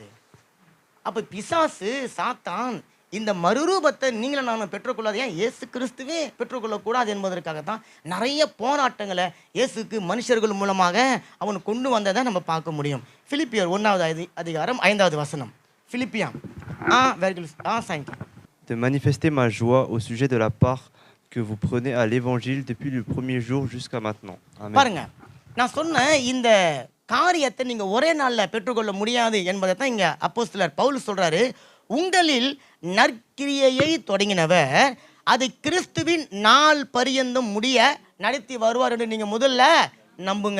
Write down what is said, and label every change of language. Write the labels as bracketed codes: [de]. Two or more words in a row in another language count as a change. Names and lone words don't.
[ta] அப்போ பிசாசு சாத்தான் இந்த மறுரூபத்தை நீங்களும் நானும் பெற்றுக்கொள்ளாது. ஏன் இயேசு கிறிஸ்துவே பெற்றுக்கொள்ளக்கூடாது என்பதற்காகத்தான் நிறைய போராட்டங்களை இயேசுக்கு மனுஷர்கள் மூலமாக அவன் கொண்டு வந்ததை நம்ம பார்க்க முடியும். பிலிப்பியர் 1வது அதிகாரம் 5வது வசனம். பிலிப்பியா [fr] de manifester ma joie au sujet de la part que vous prenez à l'évangile depuis le premier jour jusqu'à maintenant. Amen. [ta] பாருங்க, நான் சொன்ன இந்த காரியத்தை நீங்க ஒரே நாள்ல பெற்றுக்கொள்ள முடியாது என்பதை தான் இங்க அப்போஸ்தலர் பவுல் சொல்றாரு. உங்களில் நற்கிரியையை தொடங்கினவர் அது கிறிஸ்துவின் நாள் பரியந்தம் முடிய நடத்தி வருவார் என்று நீங்க முதல்ல நம்புங்க.